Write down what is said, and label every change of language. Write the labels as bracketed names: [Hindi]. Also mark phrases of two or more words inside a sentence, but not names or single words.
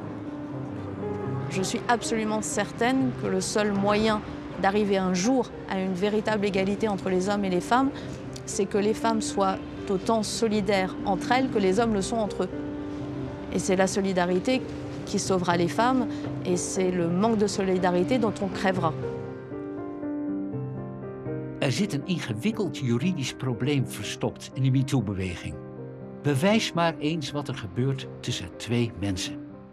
[French] Je suis absolument certaine que le seul moyen d'arriver un jour à une véritable égalité entre les hommes et les femmes, c'est que les femmes soient autant solidaires entre elles que les hommes le sont entre eux. Et c'est la solidarité qui sauvera les femmes, et c'est le manque de solidarité dont on crèvera. [Dutch] Zit een ingewikkeld juridisch probleem verstopt in de MeToo-beweging. Bewijs maar eens wat gebeurt tussen twee mensen.